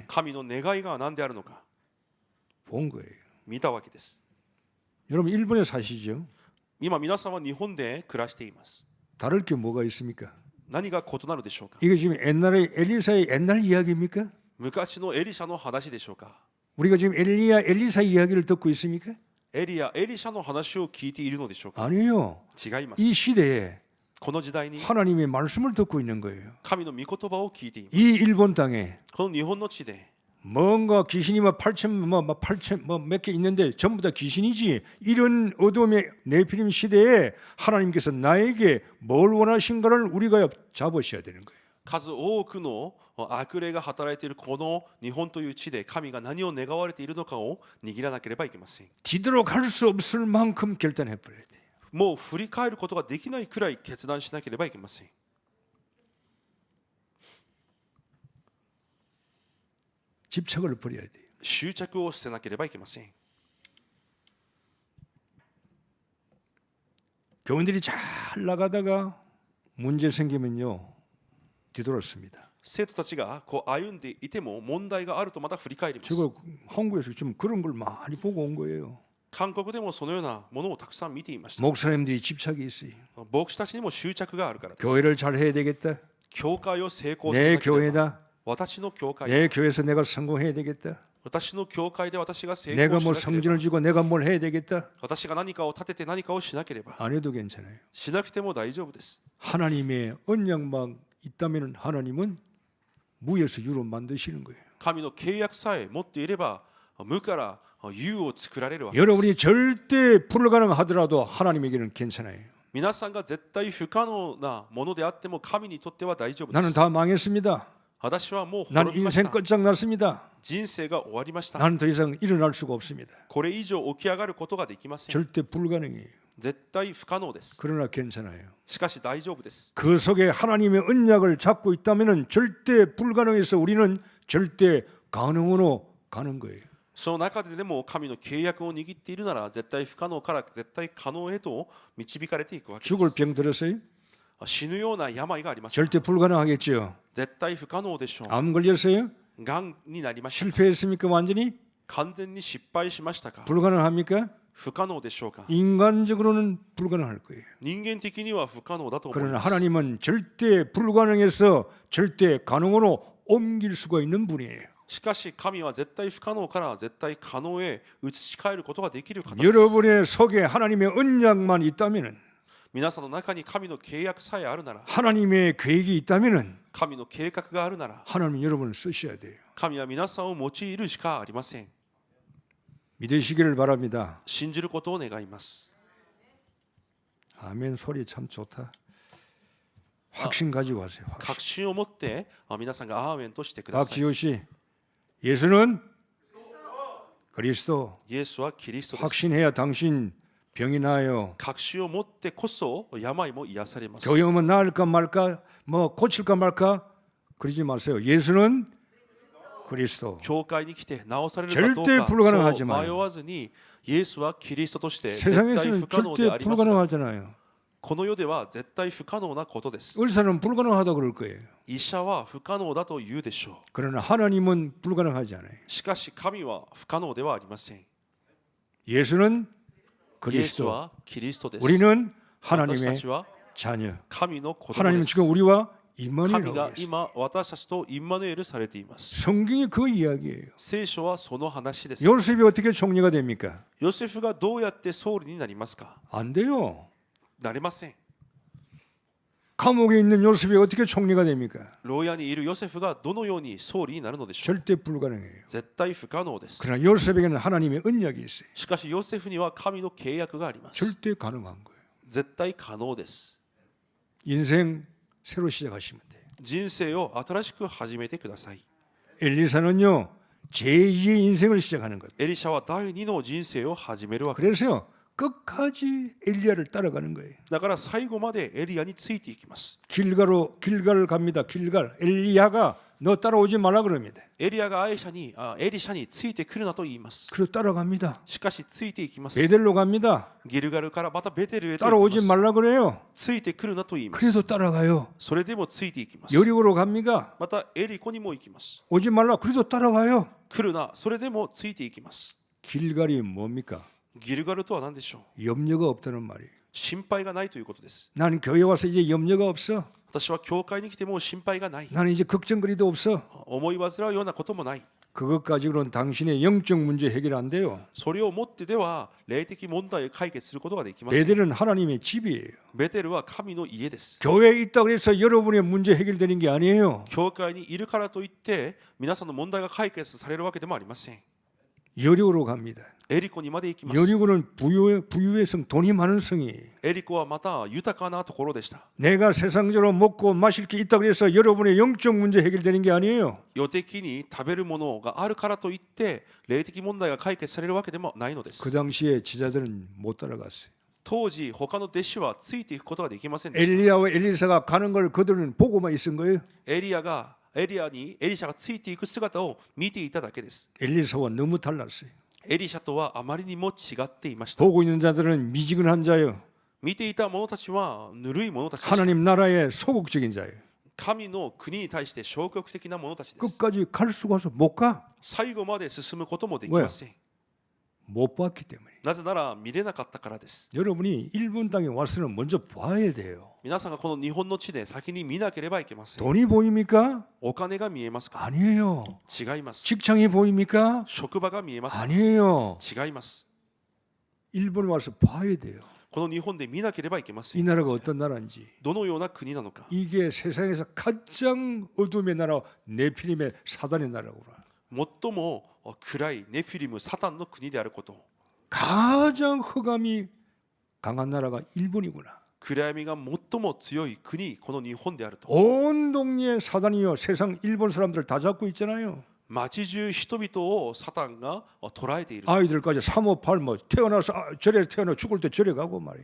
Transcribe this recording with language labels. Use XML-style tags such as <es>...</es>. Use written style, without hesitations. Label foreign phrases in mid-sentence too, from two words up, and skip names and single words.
<ja>神の願いが何であるのか</ja> <ko>본 거예요.</ko> <ja>見たわけです。</ja> <ko>여러분 일본에 사시죠?</ko> <ja>今皆さんは日本で暮らしています。</ja> <ko>다를 게 뭐가 있습니까?</ko> <ja>何が異なるでしょうか。</ja> <ko>이게 지금 옛날에 엘리사의 옛날 이야기입니까?</ko> <ja>昔のエリシャの話でしょうか。</ja> <ko>우리가 지금 엘리사 이야기를 듣고 있습니까?</ko> <ja>エリシャの話を聞いているのでしょうか。</ja> <ko>아니요.</ko> <ja>違います。</ja> <ko>이 시대에</ko> <ja>この時代に</ja> <ko>하나님의 말씀을 듣고 있는 거예요.</ko> <ja>神の御言葉を聞いています。</ja> <ko>이 일본 땅에</ko> <ja>この日本の地で</ja> <ko>뭔가 귀신이 막 8천 몇 개 있는데 전부 다 귀신이지. 이런 어둠의 네피림 시대에 하나님께서 나에게 뭘 원하신가를 우리가 잡으셔야 되는 거예요.</ko> <ja>数多くの悪霊が働いているこの日本という地で神が何を願われているのかを握らなければいけません。</ja> <ko>뒤돌아갈 수 없을 만큼 결단해 버려야 돼.</ko> <ja>もう振り返ることができないくらい決断しなければいけません。</ja> <ko>집착을 버려야 돼요.</ko> <ja>執着を捨てなければいけません。</ja> <ko>교인들이 잘 나가다가 문제 생기면요 뒤돌았습니다.</ko> <ja>生徒たちがこう歩んでいても問題があるとまた振り返ります。</ja> <ko>제가 한국에서 좀 그런 걸 많이 보고 온 거예요.</ko> <ja>韓国でもそのようなものをたくさん見ていました。</ja> <ko>목사님들이 집착이 있어요.</ko> <ja>牧師たちにも執着があるからです。</ja> <ko>교회를 잘 해야 되겠다.</ko> <ja>教会を成功させ</ja> <ko>내</ko> <ja>なければ、</ja> <ko>교회다.</ko> <ja>私の教会、</ja> <ko>내 교회에서 내가 성공해야 되겠다.</ko> <ja>私の教会で私が成</ja> <ko>내가</ko> <ja>功し</ja> <ko>뭐</ko> <ja>なければ、</ja> <ko>성전을 지고 내가 뭘 해야 되겠다.</ko> <ja>私が何かを立てて何かをしなければ、</ja> <ko>안 해도 괜찮아요.</ko> <ja>しなくても大丈夫です。</ja> <ko>하나님의 언약만 있다면 하나님은 무에서 유로 만드시는 거예요.</ko> <ja>神の契約さえ持っていれば、無から有を作られるわけです。</ja> <ko>여러분이 절대 불가능하더라도 하나님에게는 괜찮아요.</ko> <ja>皆さんが絶対不可能なものであっても神にとっては大丈夫で</ja> <ko>나는</ko> <ja>す。</ja> <ko>다 망했습니다.</ko> <ja>私はもう</ja> <ko>나는</ko> <ja>滅びまし</ja> <ko>인생</ko> <ja>た。</ja> <ko>끝장났습니다.</ko> <ja>人生が終わりました。</ja> <ko>나는 더 이상 일어날 수가 없습니다.</ko> <ja>これ以上起き上がることができません。</ja> <ko>절대 불가능해요.</ko> <ja>絶対不可能です。</ja> <ko>그러나 괜찮아요.</ko> <ja>しかし大丈夫です。</ja> <ko>그 속에 하나님의 언약을 잡고 있다면 절대 불가능해서 우리는 절대 가능으로 가는 거예요.</ko> <ja>その中でも神の契約を握っているなら絶対不可能から絶対可能へと導かれていくわけで</ja> <ko>죽을</ko> <ja>す。</ja> <ko>병 들었어요?</ko> <ja>死ぬような病があります。</ja> <ko>절대 불가능하겠죠.</ko> <ja>絶対不可能でしょう。</ja> <ko>암 걸렸어요?</ko> <ja>がんになりました。</ja> <ko>실패했습니까? 완전히?</ko> <ja>完全に失敗しましたか？</ja> <ko>불가능합니까?</ko> <ja>不可能でしょうか？</ja> <ko>인간적으로는 불가능할 거예요.</ko> <ja>人間的には不可能だと思い</ja> <ko>그러나</ko> <ja>ます。</ja> <ko>하나님은 절대 불가능해서 절대 가능으로 옮길 수가 있는 분이에요.</ko> <ja>しかし神は絶対不可能から絶対可能へ移し替えることができる方です。</ja> <ko>여러분의 속에 하나님의 언약만 있다면은,</ko> <ja>皆さんの中に神の契約さえあるなら、</ja> <ko>하나님의 계획이 있다면은</ko> <ja>神の計画があるなら、</ja> <ko>하나님은 여러분을 쓰셔야 돼요.</ko> <ja>神は皆さんを用いるしかありません。</ja> <ko>믿으시기를 바랍니다.</ko> <ja>信じることを願います。</ja> <ko>아멘. 소리 참 좋다. 확신 가지고 하세요.</ko> <ja>確信を持って皆さんがアーメンとしてください。</ja> <ko>박지호 씨, 예수는 그리스도.</ko> <ja>イエスはキリストです。</ja> <ko>확신해야 당신 병이 나요.</ko> <ja>確信を持ってこそ病も癒されます。</ja> <ko>교회 오면 나을까 말까, 뭐 고칠까 말까 그러지 마세요. 예수는 그리스도.</ko> <ja>教会に来て治されるかどう</ja> <ko>절대</ko> <ja>か</ja> <ko>불가능하지</ko> <ja>そう</ja> <ko>마요.</ko> <ja>迷わずに、イエスはキリストとして絶対</ja> <ko>세상에서는</ko> <ja>不可能であ</ja> <ko>절대</ko> <ja>りますが、</ja> <ko>불가능하잖아요.</ko> <ja>この世では絶対不可能なことです。</ja> <ko>의사는 불가능하다 그럴 거예요.</ko> <ja>医者は不可能だと言うでしょ</ja> <ko>그러나 하나님은 불가능하지 않아요.</ko> <ja>う。しかし神は不可能ではありません。</ja> <ko>예수는</ko> <ja>イエス</ja> <ko>그리스도.</ko> <ja>はキリストです。</ja> <ko>우리는</ko> <ja>私た</ja> <ko>하나님의</ko> <ja>ちは</ja> <ko>자녀.</ko> <ja>神の子供</ja> <ko>하나님은</ko> <ja>です</ja> <ko>지금 우리와</ko> <ja>神</ja> <ko>임마누엘하고</ko> <ja>が</ja> <ko>계세요.</ko> <ja>今私たちとインマヌエルされています。</ja> <ko>성경이 그 이야기예요.</ko> <ja>聖書はその話です。</ja> <ko>요셉이 어떻게 총리가 됩니까?</ko> <ja>ヨセフがどうやって総理になりますか？</ja> <ko>안 돼요.</ko> <ja>なれません。</ja> <ko>감옥에 있는 요셉이 어떻게 총리가 됩니까?</ko> <ja>牢屋にいるヨセフがどのように総理になるのでしょう。</ja> <ko>절대 불가능해요.</ko> <ja>絶対不可能です。</ja> <ko>그러나 요셉에게는 하나님의 언약이 있어요.</ko> <ja>しかしヨセフには神の契約があります。</ja> <ko>절대 가능한 거예요.</ko> <ja>絶対可能です。</ja> <ko>인생 새로 시작하시면 돼요.</ko> <ja>人生を新しく始めてください。</ja> <ko>엘리사는요, 제2의 인생을 시작하는 거예요.</ko> <ja>エリシャは第二の人生を始めるわけです。</ja> <ko>그래서요, 끝까지 엘리야를 따라가는 거예요.</ko> <ja>だから最後までエリアについていきます。</ja> <ko>길갈을 갑니다. 길갈. 엘리야가 너 따라오지 말라 그럽니다.</ko> <ja>エリアがエリシャについてくるなと言います。</ja> <ko>그래서 따라갑니다.</ko> <ja>しかしついていきます。</ja> <ko>베델로 갑니다.</ko> <ja>ギルガルからまたベテルへと行き</ja> <ko>따라오지</ko> <ja>ます。</ja> <ko>말라 그래요.</ko> <ja>ついてくるなと言います。</ja> <ko>그래도 따라가요.</ko> <ja>それでもついていきます。</ja> <ko>여리고로 갑니까?</ko> <ja>またエリコにも行きます。</ja> <ko>오지 말라. 그래도 따라가요.</ko> <ja>来るな、それでもついていきます。</ja> <ko>길갈이 뭡니까?</ko> <ja>ギルガルとは何でしょう？</ja> <ko>염려가 없다는 말이에요.</ko> <ja>心配がないということです。</ja> <ko>나는 교회 와서 이제 염려가 없어.</ko> <ja>私は教会に来ても心配がない。</ja> <ko>나는 이제 걱정거리도 없어.</ko> <ja>思い煩うようなこともない。</ja> <ko>그것 가지고는 당신의 영적 문제 해결 안 돼요.</ko> <ja>それをもってでは霊的問題を解決することができません。</ja> <ko>베델은 하나님의 집이에요.</ko> <ja>ベテルは神の家です。</ja> <ko>교회에 있다고 해서 여러분의 문제 해결되는 게 아니에요.</ko> <ja>教会にいるからといって皆さんの問題が解決されるわけでもありません。</ja> <ko>여리고로 갑니다.</ko> <ja>エリコにまで行きます。</ja> <ko>여리고는 부유의 성, 돈이 많은 성이.</ko> <ja>エリコはまた豊かなところでした。</ja> <ko>내가 세상적으로 먹고 마실 게 있다고 해서 여러분의 영적 문제 해결되는 게 아니에요.</ko> <ja>世的に食べるものがあるからといって霊的問題が解決されるわけでもないのです。</ja> <ko>그 당시에 지자들은 못 따라갔어요.</ko> <ja>当時他の弟子はついていくことができませんでした。</ja> <ko>엘리야와 엘리사가 가는 걸 그들은 보고만 있은 거예요.</ko> <ja>エリシャがついていく姿を見ていただけです。</ja> <ko>엘리사와 너무 달랐어요.</ko> <ja>エリシャとはあまりにも違っていました。</ja> <ko>보고 있는 자들은 미지근한 자예요.</ko> <ja>見ていた者たちはぬるい者たちでした。</ja> <ko>하나님 나라의 소극적인 자예요.</ko> <ja>神の国に対して消極的な者たちです。</ja> <ko>끝까지 갈 수가 없어. 못 가.</ko> <ja>最後まで進むこともできません。</ja> <ko>못 봤기 때문에.</ko> <ja>なぜなら見れなかったからです。</ja> <ko>여러분이 일본 땅에 와서는 먼저 봐야 돼요.</ko> <ja>皆さんがこの日本の地で先に見なければいけません。</ja> <ko>돈이 보입니까?</ko> <ja>お金が見えますか？</ja> <ko>아니에요.</ko> <ja>違います。</ja> <ko>직장이 보입니까?</ko> <ja>職場が見えますか？</ja> <ko>아니에요.</ko> <ja>違います。</ja> <ko>일본에 와서 봐야 돼요.</ko> <ja>この日本で見なければいけませ</ja> <ko>이</ko> <ja>ん。</ja> <ko>나라가 어떤 나라인지.</ko> <ja>どのような国なのか。</ja> <ko>이게 세상에서 가장 어둠의 나라 네피림의 사단의 나라구나.</ko> <ja>最も暗いネフィリムサタンの国であること。</ja> <ko>가장 흑암이 강한 나라가 일본이구나.</ko> <ja>暗闇が最も強い国、この日本であると。</ja> <ko>온 동네에 사단이요. 세상 일본 사람들 다 잡고 있잖아요.</ko> <ja>街中人々をサタンが捉えている。</ja> <ko>아이들까지 358 뭐 태어나서 절에 태어나 죽을 때 절에 가고 말이에요.</ko>